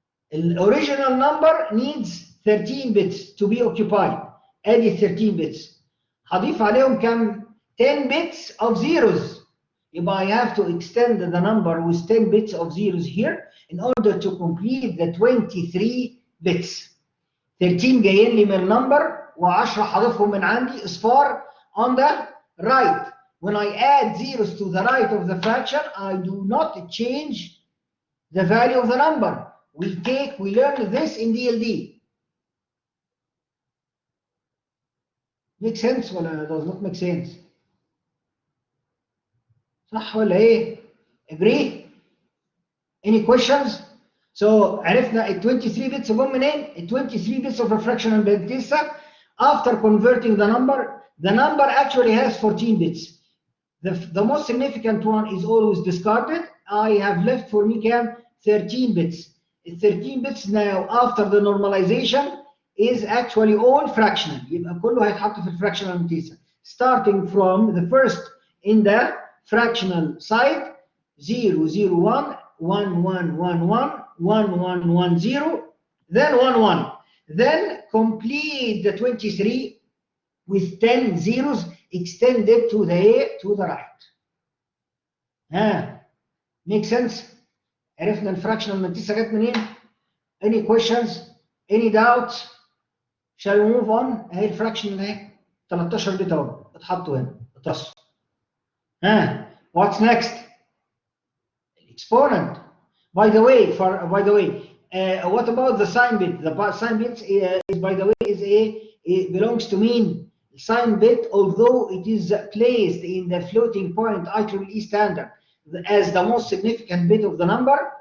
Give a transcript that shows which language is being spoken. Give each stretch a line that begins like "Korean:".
English: The original number needs 13 bits to be occupied.
Arabic: ادي 13 bits. هضيف عليهم كم؟
English: 10 bits of zeros. يبقى I have to extend the number with 10 bits of zeros here in order to complete the 23 bits.
Arabic: 13 جايين لي من النمبر و10 هضيفهم من عندي اصفار
English: on the right. When I add zeros to the right of the fraction, I do not change the value of the number. We learn this in DLD. Make sense
Arabic: ولا
English: does not make sense؟
Arabic: صح ولا ايه؟
English: Agree? Any questions? So عرفنا ال 23 bits
Arabic: جم منين؟
English: ال 23 bits of a fractional Mantissa. After converting the number actually has 14 bits. The most significant one is always discarded. I have left for me كام؟ 13 bits. 13 bits now after the normalization is actually all fractional.
Arabic: يبقى كله هيتحط في fractional Mantissa.
English: Starting from the first in the fractional side 0, 0, 1, 1, 1, 1, 1, 1, 1, 1, 0, then 1, 1. Then complete the 23 with 10 zeros extended to the right. Make sense?
Arabic: عرفنا الفراكشنال Mantissa جت منين؟
English: Any questions? Any doubts? Shall we move on؟
Arabic: اهي الفراكشنال اهي 13 بت اهو اتحطوا هنا اترصوا.
English: What's next؟ Exponent. By the way, what about the sine bit? The sine bit is, by the way, it belongs to mean sine bit, although it is placed in the floating point IEEE standard as the most significant bit of the number.